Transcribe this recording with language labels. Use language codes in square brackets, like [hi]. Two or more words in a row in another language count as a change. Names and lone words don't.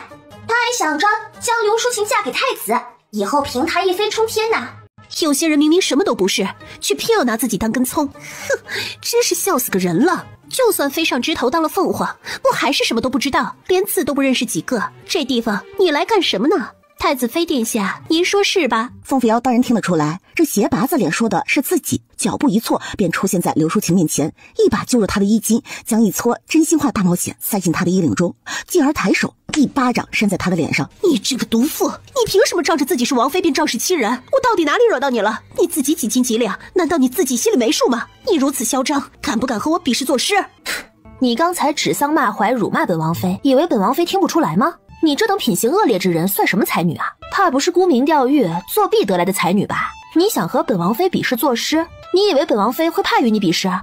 [zh] 他還想着將劉淑琴嫁給太子，以後憑他一飛沖天呢。有些人明明什麼都不是，卻偏要拿自己當根蔥，哼，真是笑死個人了。就算飛上枝頭當了鳳凰，不還是什麼都不知道，連字都不認識幾個？這地方你來幹什麼呢？太子妃殿下，您說是吧？风扶摇当然听得出來，這鞋拔子臉說的是自己，腳步一錯，便出現在劉淑琴面前，一把揪住她的衣襟，將一撮真心話大冒險塞進她的衣領中，繼而抬手一巴掌扇在她的臉上。你這個毒婦，你憑什麼仗着自己是王妃便仗勢欺人？我到底哪裡惹到你了？你自己幾斤幾兩？難道你自己心裡沒數嗎？你如此囂張，敢不敢和我比試作詩？你剛才指桑罵槐，辱罵本王妃，以為本王妃聽不出來嗎？你這等品行惡劣之人算什麼才女啊？怕不是沽名釣譽、作弊得來的才女吧？你想和本王妃比試作詩？你以為本王妃會怕與你比試啊？